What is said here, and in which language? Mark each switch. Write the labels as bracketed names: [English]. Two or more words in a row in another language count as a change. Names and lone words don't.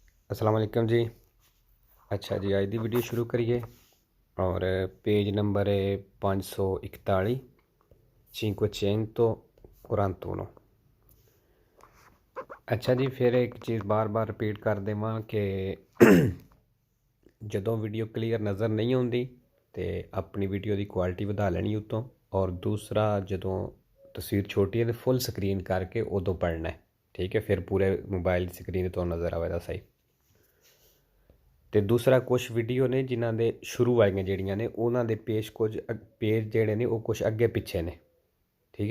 [Hindi] अस्सलाम वालेकुम जी। अच्छा जी, अज की वीडियो शुरू करिए। और पेज नंबर है 541, [Italian] cinquecento quarantuno। [Punjabi] ਅੱਛਾ ਜੀ, ਫਿਰ ਇੱਕ ਚੀਜ਼ ਬਾਰ ਬਾਰ ਰਿਪੀਟ ਕਰ ਦੇਵਾਂ ਕਿ ਜਦੋਂ ਵੀਡੀਓ ਕਲੀਅਰ ਨਜ਼ਰ ਨਹੀਂ ਆਉਂਦੀ ਤੇ ਆਪਣੀ ਵੀਡੀਓ ਦੀ ਕੁਆਲਿਟੀ ਵਧਾ ਲੈਣੀ ਉਤੋਂ। ਔਰ ਦੂਸਰਾ, ਜਦੋਂ ਤਸਵੀਰ ਛੋਟੀ ਹੈ ਤੇ ਫੁੱਲ ਸਕਰੀਨ ਕਰਕੇ ਉਦੋਂ ਪੜ੍ਹਨਾ ਹੈ, ਠੀਕ ਹੈ। ਫਿਰ ਪੂਰੇ ਮੋਬਾਈਲ ਦੀ ਸਕਰੀਨ ਤੋਂ ਨਜ਼ਰ ਆਵੇਗਾ ਸਹੀ। ਤੇ ਦੂਸਰਾ, ਕੁਛ ਵੀਡੀਓ ਨੇ ਜਿਨ੍ਹਾਂ ਦੇ ਸ਼ੁਰੂ ਵਾਲੀਆਂ ਜਿਹੜੀਆਂ ਨੇ ਉਹਨਾਂ ਦੇ ਪੇਜ ਜਿਹੜੇ ਨੇ ਉਹ ਕੁਛ ਅੱਗੇ ਪਿੱਛੇ ਨੇ, ਠੀਕ ਹੈ।